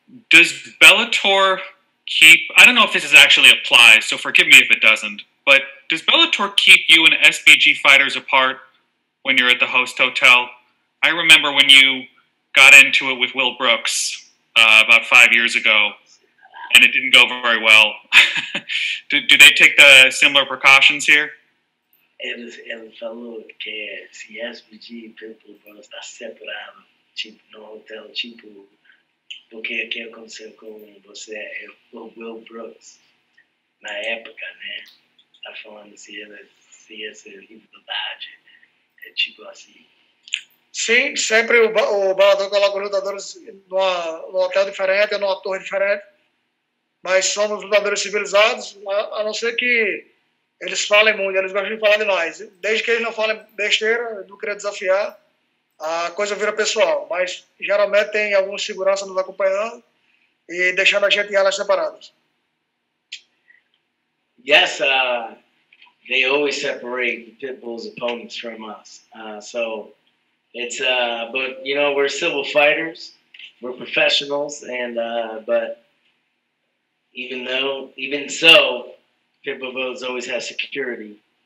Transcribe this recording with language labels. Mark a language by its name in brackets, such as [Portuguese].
[English] Does Bellator keep, I don't know if this is actually applies, so forgive me if it doesn't, but does Bellator keep you and SBG fighters apart when you're at the host hotel? I remember when you got into it with Will Brooks about 5 years ago, and it didn't go very well. do they take the similar precautions here? [Portuguese] Ele falou que se SBG Pitbull vão estar separados, tipo, no hotel, tipo, porque o que aconteceu com você é o Will Brooks, na época, né? Tá falando se essa rivalidade é tipo assim. Sim, sempre o Bellator coloca os lutadores num hotel diferente, numa torre diferente, mas somos lutadores civilizados, a não ser que eles falem muito, eles gostam de falar demais. Desde que eles não falem besteira, não queria desafiar, a coisa vira pessoal, mas geralmente tem alguma segurança nos acompanhando e deixando a gente em alas separadas. [English] Yes, they always separate the Pitbull's opponents from us. So it's, but you know, we're civil fighters, we're professionals, and but even so, Pitbull Brothers always has security.